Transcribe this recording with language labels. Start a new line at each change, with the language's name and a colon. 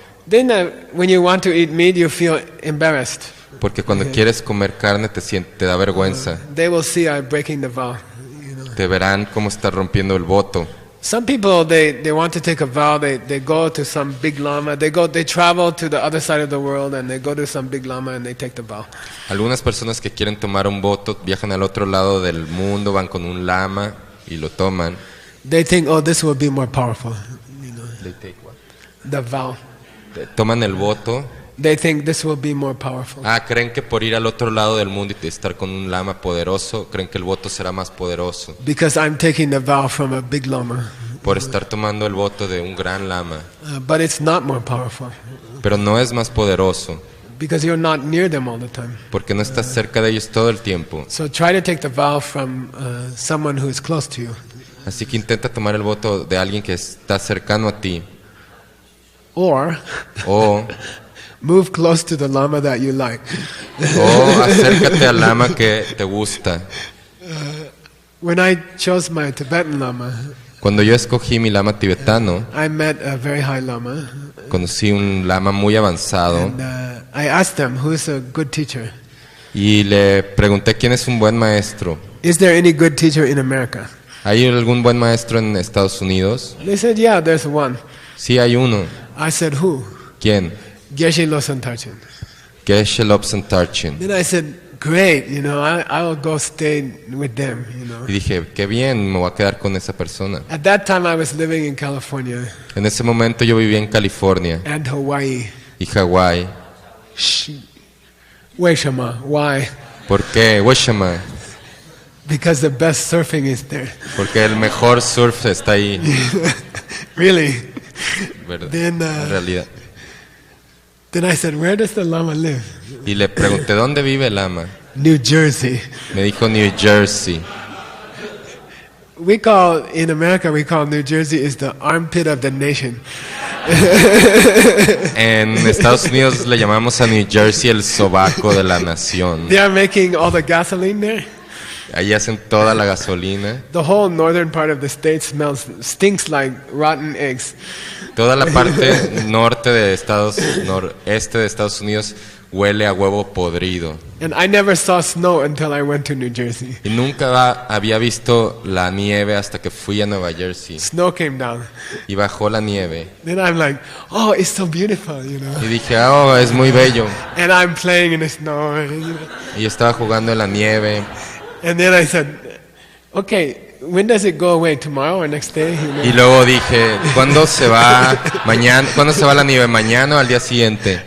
English: Then when you want to eat meat, you feel embarrassed.
Spanish: Porque cuando quieres comer carne te da vergüenza.
English: They will see I'm breaking the vow.
Spanish: Te verán cómo estás rompiendo el voto.
English: Some people, they want to take a vow, they go to some big lama, they travel to the other side of the world and they go to some big lama and they take the vow.
Spanish: Algunas personas que quieren tomar un voto viajan al otro lado del mundo, van con un lama y lo toman.
English: They think, oh, this will be more powerful. They take what? The vow.
Spanish: Toman el voto.
English: They think this will be more powerful.
Spanish: Creen que por ir al otro lado del mundo y estar con un lama poderoso, creen que el voto será más poderoso.
English: Because I'm taking the vow from a big lama.
Spanish: Por estar tomando el voto de un gran lama.
English: But it's not more powerful.
Spanish: Pero no es más poderoso.
English: Because you're not near them all the time.
Spanish: Porque no estás cerca de ellos todo el tiempo.
English: So try to take the vow from someone who is close to you.
Spanish: Así que intenta tomar el voto de alguien que está cercano a ti.
English: Or Move close to the lama that you like.
Spanish: O acércate al lama que te gusta.
English: When I chose my Tibetan lama,
Spanish: Cuando yo escogí mi lama tibetano,
English: I met a very high lama.
Spanish: conocí un lama muy avanzado
English: And I asked them, who's a good teacher?
Spanish: y le pregunté quién es un buen maestro.
English: Is there any good teacher in America?
Spanish: ¿Hay algún buen maestro en Estados Unidos?
English: They said, yeah, there's one.
Spanish: Sí, hay uno.
English: I said, who?
Spanish: ¿Quién?
English: Geshe Michael.
Spanish: Geshe Michael.
English: Then I said, great, I will go stay with them,
Spanish: Y dije, qué bien, me voy a quedar con esa persona.
English: At that time I was living in California
Spanish: En ese momento yo vivía en California
English: and Hawaii.
Spanish: y Hawái.
English: Why?
Spanish: ¿Por qué? Weshama.
English: Because the best surfing is there.
Spanish: Porque el mejor surf está ahí.
English: Really?
Spanish: ¿Verdad?
English: Then,
Spanish: En realidad.
English: Then I said, where does the Lama live?
Spanish: Y le pregunté, ¿dónde vive el lama?
English: New Jersey.
Spanish: Me dijo New Jersey.
English: In America, we call New Jersey is the armpit of the nation.
Spanish: En Estados Unidos le llamamos a New Jersey el sobaco de la nación.
English: They are making all the gasoline there.
Spanish: Ahí hacen toda la gasolina.
English: The whole northern part of the state stinks like rotten eggs.
Spanish: Toda la parte noreste de Estados Unidos huele a huevo podrido.
English: And I never saw snow until I went to New Jersey.
Spanish: Y nunca había visto la nieve hasta que fui a Nueva Jersey.
English: Snow came down.
Spanish: Y bajó la nieve.
English: Then I'm like, oh, it's so beautiful,
Spanish: Y dije, oh, es muy bello.
English: And I'm playing in the snow.
Spanish: Y estaba jugando en la nieve.
English: And then I said, okay, when does it go away? Tomorrow or next day?
Spanish: Y luego dije, ¿cuándo se va mañana? ¿Cuándo se va la nieve? ¿Mañana o al día siguiente?